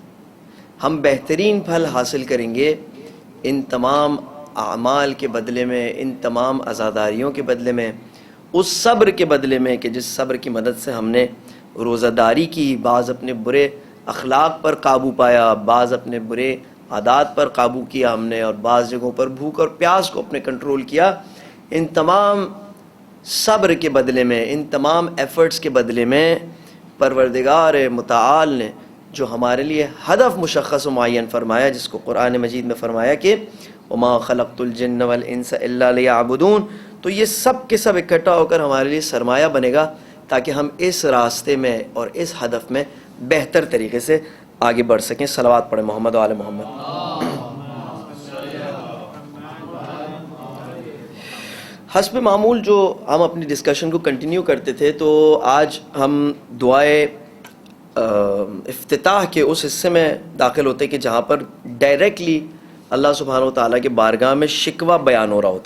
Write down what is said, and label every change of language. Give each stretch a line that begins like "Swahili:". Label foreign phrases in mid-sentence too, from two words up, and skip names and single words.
Urdu: ہم بہترین پھل حاصل کریں گے ان تمام اعمال کے بدلے میں، ان تمام عزاداریوں کے بدلے میں، اس صبر کے بدلے میں کہ جس صبر کی مدد سے ہم نے روزہ داری کی، بعض اپنے برے اخلاق پر قابو پایا، بعض اپنے برے عادات پر قابو کیا ہم نے، اور بعض جگہوں پر بھوک اور پیاس کو اپنے کنٹرول کیا. ان تمام صبر کے بدلے میں، ان تمام ایفرٹس کے بدلے میں پروردگار متعال نے جو ہمارے لیے ہدف مشخص و معین فرمایا، جس کو قرآن مجید میں فرمایا کہ
Arabic: وَمَا خَلَقْتُ الْجِنَّ وَالْإِنسَ إِلَّا لِيَعْبُدُونَ،
Urdu: تو یہ سب کے سب اکٹھا ہو کر ہمارے لیے سرمایہ بنے گا تاکہ ہم اس راستے میں اور اس ہدف میں بہتر طریقے سے آگے بڑھ سکیں. صلوات پڑھیں محمد و آل محمد. حسب معمول جو ہم اپنی ڈسکشن کو کنٹینیو کرتے تھے، تو آج ہم دعائے افتتاح کے اس حصے میں داخل ہوتے کہ جہاں پر ڈائریکٹلی اللہ سبحانہ و تعالیٰ کے بارگاہ میں شکوہ بیان ہو رہا ہوتا ہے.